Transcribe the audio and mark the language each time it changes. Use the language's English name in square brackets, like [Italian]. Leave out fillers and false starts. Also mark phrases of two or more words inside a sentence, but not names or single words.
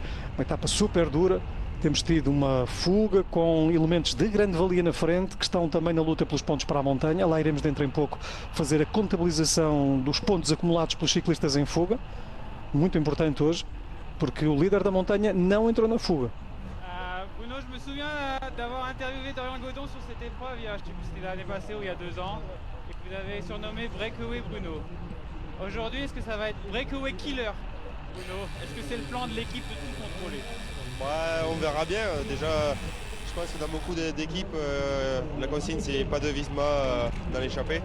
[Portuguese] Uma etapa super dura, temos tido uma fuga com elementos de grande valia na frente, que estão também na luta pelos pontos para a montanha. Lá iremos dentro em pouco fazer a contabilização dos pontos acumulados pelos ciclistas em fuga. Muito importante hoje, porque o líder da montanha não entrou na fuga. [French] Bruno, je me souviens d'avoir interviewé Dorian Godon sur cette épreuve, c'était l'année passée ou il y a 2 ans, et que vous avez surnommé Breakaway Bruno. Aujourd'hui, est-ce que ça va être Breakaway Killer Bruno? Est-ce que c'est le plan de l'équipe de tout contrôler? Ouais, on verra bien. Déjà, je pense que dans beaucoup d'équipes, la consigne c'est pas de Visma dans l'échappée.